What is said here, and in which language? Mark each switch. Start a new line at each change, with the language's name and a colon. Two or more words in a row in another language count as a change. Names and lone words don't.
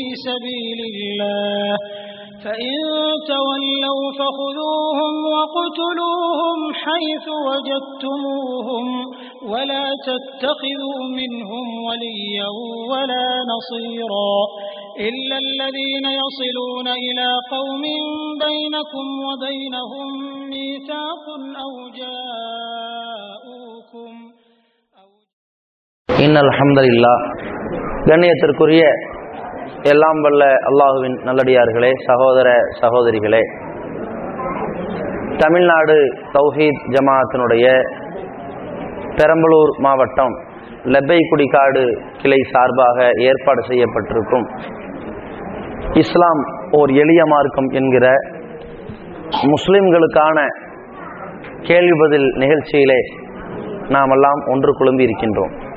Arabic: سبيل الله فإن تولوا فخذوهم وقتلوهم حيث وجدتموهم ولا تتخذوا منهم وليا ولا نصيرا إلا الذين يصلون إلى قوم بينكم وبينهم ميثاق أو جاءوكم إن الحمد لله
Tamil: கண்ணியத்திற்குரிய எல்லாம் வல்ல அல்லாஹுவின் நல்லடியார்களே, சகோதர சகோதரிகளே, தமிழ்நாடு தௌஹீத் ஜமாஅத்தினுடைய பெரம்பலூர் மாவட்டம் லெப்பைக்குடிக்காடு கிளை சார்பாக ஏற்பாடு செய்யப்பட்டிருக்கும் இஸ்லாம் ஓர் எளிய மார்க்கம் என்கிற முஸ்லிம்களுக்கான கேள்வி பதில் நிகழ்ச்சியிலே நாமெல்லாம் ஒன்று குழும்பி இருக்கின்றோம்.